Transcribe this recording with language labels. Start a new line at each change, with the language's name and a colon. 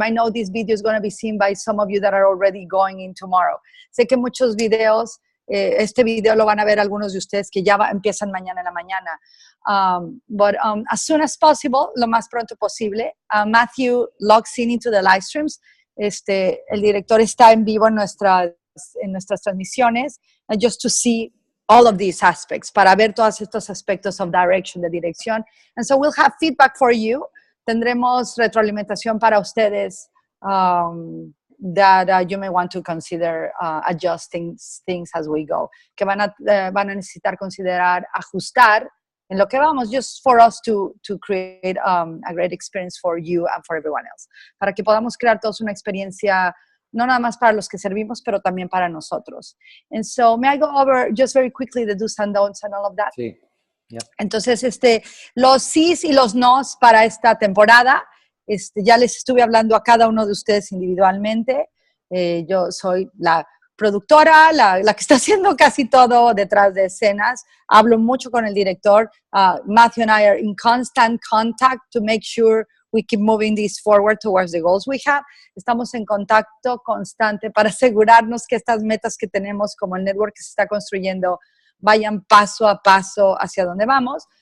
English: I know this video is going to be seen by some of you that are already going in tomorrow.
Spanish: Sé que muchos videos, este video lo van a ver algunos de ustedes que ya empiezan mañana en la mañana.
English: But as soon as possible,
Spanish: lo más pronto posible,
English: Matthew logs in into the live streams.
Spanish: El director está en vivo en nuestras transmisiones,
English: just to see all of these aspects,
Spanish: para ver todos estos aspectos
English: of direction,
Spanish: de dirección.
English: And so we'll have feedback for you.
Spanish: Tendremos retroalimentación para ustedes
English: that you may want to consider adjusting things as we go,
Spanish: que van a necesitar considerar ajustar en lo que vamos,
English: just for us to create a great experience for you and for everyone else,
Spanish: para que podamos crear todos una experiencia no nada más para los que servimos, pero también para nosotros.
English: And so, may I go over just very quickly the do's and don'ts and all of that?
Spanish: Sí. Yep. Entonces, los sís y los nos para esta temporada, ya les estuve hablando a cada uno de ustedes individualmente. Yo soy la productora, la que está haciendo casi todo detrás de escenas. Hablo mucho con el director.
English: Matthew and I are in constant contact to make sure we keep moving this forward towards the goals we have.
Spanish: Estamos en contacto constante para asegurarnos que estas metas que tenemos como el network que se está construyendo vayan paso a paso hacia donde vamos.